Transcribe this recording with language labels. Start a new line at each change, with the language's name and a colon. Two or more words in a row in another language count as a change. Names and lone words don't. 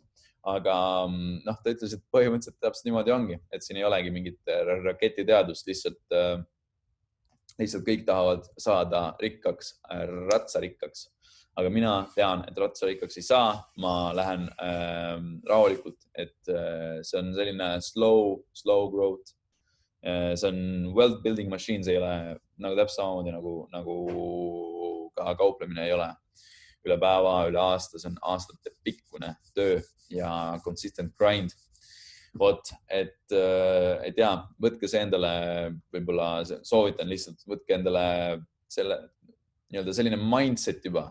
Estonian: Aga ta ütles, et põhimõtteliselt täpselt niimoodi ongi, et siin ei olegi mingit raketiteadust, lihtsalt kõik tahavad saada rikkaks, ratsarikkaks. Aga mina tean, et ratsarikkaks ei saa, ma lähen rahulikult, et see on selline
English: slow growth.
Estonian: See on
English: wealth building machine,
Estonian: see ei ole nagu täpselt samamoodi nagu ka kauplemine ei ole üle päeva, üle aasta, see on aastate pikkune töö ja
English: consistent grind.
Estonian: Et ja, võtke see endale, võib-olla soovitan lihtsalt, võtke endale selline mindset juba.